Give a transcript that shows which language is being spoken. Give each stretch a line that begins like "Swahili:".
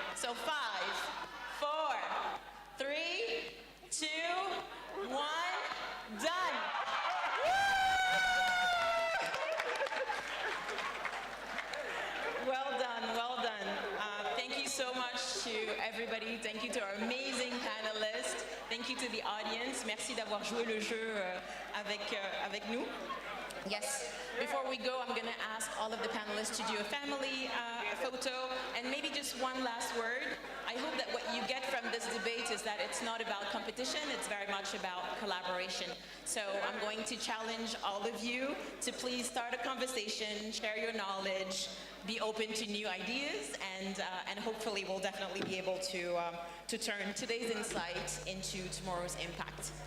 English: So 5, 4, 3, 2, 1, done. Well done, well done. Thank you so much to everybody. Thank you to our amazing panelists. Thank you to the audience.
French: Merci d'avoir joué le jeu avec nous.
English: Yes. Before we go, I'm going to ask all of the panelists to do a family photo, and maybe just one last word. I hope that what you get from this debate is that it's not about competition, it's very much about collaboration. So I'm going to challenge all of you to please start a conversation, share your knowledge, be open to new ideas, and hopefully we'll definitely be able to turn today's insight into tomorrow's impact.